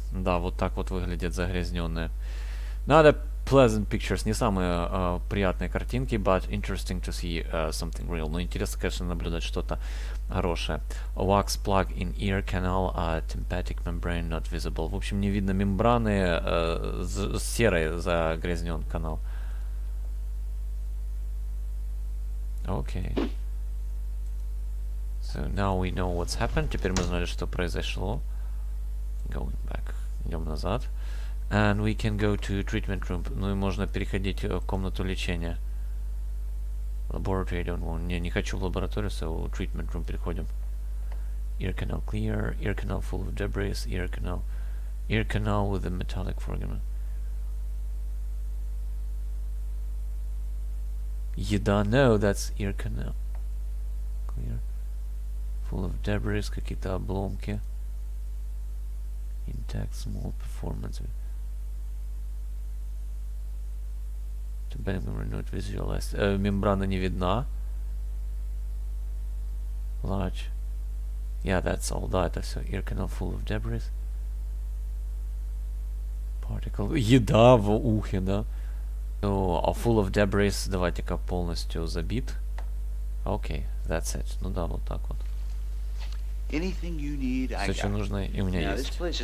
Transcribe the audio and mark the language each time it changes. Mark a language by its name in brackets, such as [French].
[Russian] Да, вот так вот выглядит загрязненное. [English] Not a pleasant pictures. [Russian] Не самые приятные картинки, [English] but interesting to see something real. [Russian] Но интересно, конечно, наблюдать что-то хорошее. [English] Wax plug in ear canal, tympanic membrane not visible. [Russian] В общем, не видно мембраны, серой загрязнен канал. [English] Okay. So now we know what's happened. [Russian] Теперь мы знали, что произошло. [English] Going back. [Russian] Идем назад. [English] And we can go to treatment room. [Russian] Ну и можно переходить в комнату лечения. [English] Laboratory, I don't want. [Russian] Не хочу в лабораторию, [English] so treatment room [Russian] переходим. [English] Ear canal clear. Ear canal full of debris. Ear canal. Ear canal with a metallic fragment. [Russian] Еда, [English] no, that's ear canal. Clear. Full of debris, [Russian] какие-то обломки. [English] Intact, small performance. Not visualized. [Russian] Мембрана не видна. [English] Large. Yeah, that's all. [Russian] Да, это все. [English] Ear canal full of debris. Particle. [Russian] Еда в ухе, да. [English] So, full of debris, [Russian] давайте-ка полностью забит. [English] Окей, that's it. [Russian] Ну да, вот так вот. Все, что нужно, и у меня есть.